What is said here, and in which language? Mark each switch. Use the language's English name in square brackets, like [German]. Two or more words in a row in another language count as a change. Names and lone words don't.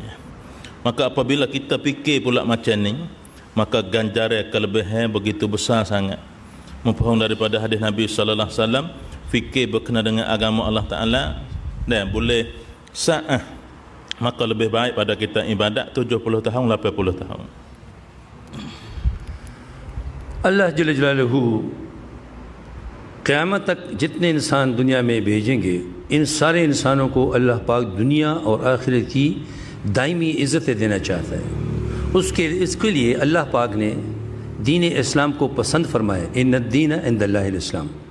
[Malay] Maka apabila kita fikir pula macam ni, maka ganjaran kelebihan begitu besar sangat. Memfaham daripada hadis Nabi [Arabic] صلى الله عليه وسلم, [Malay] fikir berkenaan dengan agama Allah Taala dan boleh sah, maka lebih baik pada kita ibadat 70 tahun 80 tahun. [Urdu] अल्लाह [Arabic] جل جلاله [Urdu] قیامت تک جتنے انسان دنیا میں بھیجیں گے، ان سارے انسانوں کو اللہ پاک دنیا اور آخرت کی دائمی عزتیں دینا چاہتا ہے. اس کے لیے اللہ پاک نے دین اسلام کو پسند فرمایا, [Arabic] إن الدين عند الله الإسلام.